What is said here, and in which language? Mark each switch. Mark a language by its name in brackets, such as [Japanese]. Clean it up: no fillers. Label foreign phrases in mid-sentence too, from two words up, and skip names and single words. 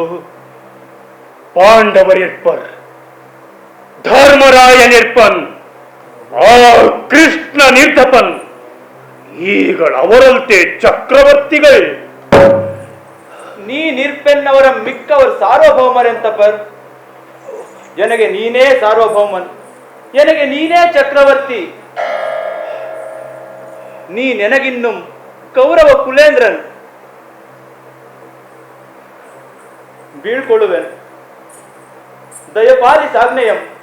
[Kannada] ಪಾಂಡವರಿರ್ಪರ್, ಧರ್ಮರಾಯನಿರ್ಪನ್, ಆ ಕೃಷ್ಣ ನಿರ್ಧಪನ್, ಈಗಳ ಅವರಂತೆ ಚಕ್ರವರ್ತಿಗಳು. ನೀ ನಿರ್ಪೆನ್ನವರ ಮಿಕ್ಕವರು ಸಾರ್ವಭೌಮರೆಂತ ಬರ್. ನನಗೆ ನೀನೇ ಸಾರ್ವಭೌಮನ್, ನನಗೆ ನೀನೇ ಚಕ್ರವರ್ತಿ. ನೀ ನೆನಗಿನ್ನು ಕೌರವ ಕುಲೇಂದ್ರನ್. ಬೀಳ್ಕೊಳ್ಳುವೆನು, ದಯಪಾಲಿ ಸಾಗ್ನೇಯಂ.